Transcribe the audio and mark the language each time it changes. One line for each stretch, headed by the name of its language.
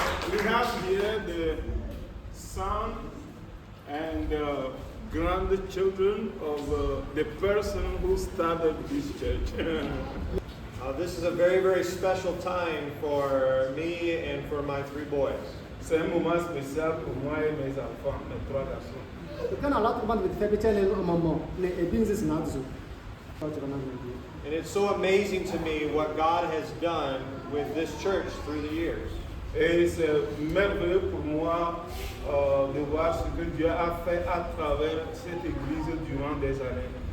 English: We have here the son and grandchildren of the person who started this church. This is a very, very special time for me and for my 3 boys.
French: C'est un moment spécial pour moi et mes enfants, mes 3 garçons.
English: And it's so amazing to me what God has done with this church through the years.
French: Et c'est merveilleux pour moi de voir ce que Dieu a fait à travers cette église durant des années.